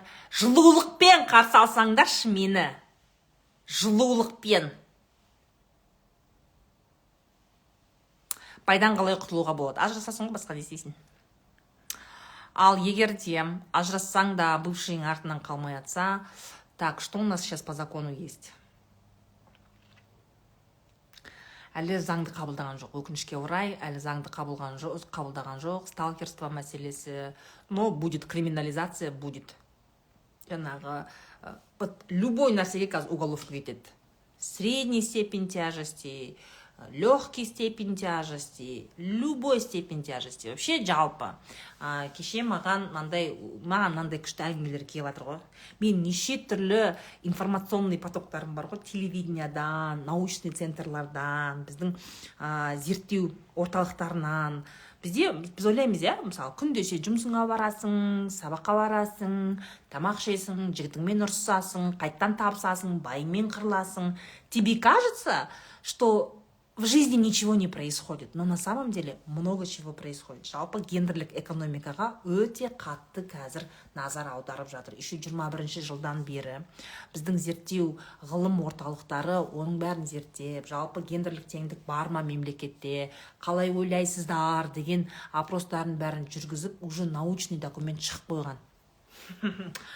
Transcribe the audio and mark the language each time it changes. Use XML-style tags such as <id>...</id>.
<kk>Жылулықпен қарсы алсаңдаршы мені. Жылулықпен. Пайдан қалай құтылуға болады? Ажырасасың ғой, басқа не істейсің? Ал егер де ажырассаң да бывшийің артынан қалмай атса,</kk> <ru>так, что у нас сейчас по закону есть?</ru> <kk>Әлі заңды қабылдаған жоқ, өкінішке орай, әлі заңды қабылдаған жоқ, сталкерство мәселесі,</kk> <ru>но будет криминализация, будет.</ru> <kk>Жаңағы, любой нәрсеге қазір уголовка кетеді.</kk> <ru>Средний степень тяжести, легкий степень тяжести, любой степень тяжести.</ru> <kk>Вообще жалпы. Кеше маған мынандай күшті әңгімелер келіп жатыр ғой. Мен неше түрлі информационный потоктарым бар ғой, телевидениядан, научный центрлардан, біздің зерттеу орталықтарынан. Біз ойлаймыз, мысалы, күнде жұмысыңа барасың, сабаққа барасың, тамақ жейсің, жігітіңмен ұрсасың, қайттан табысасың, байыңмен қырыласың.</kk> <ru>Тебе кажется, что в жизни ничего не происходит, но на самом деле много чего происходит.</ru> <kk>Жалпы гендерлік экономикаға өте қатты қазір назар аударып жатыр. Еще 21 жылдан бері біздің зерттеу ғылым орталықтары оның бәрін зерттеп, жалпы гендерлік теңдік бар ма мемлекетте, қалай ойлайсыздар деген опростарын бәрін жүргізіп, уже научный документ шығып қойған.</kk>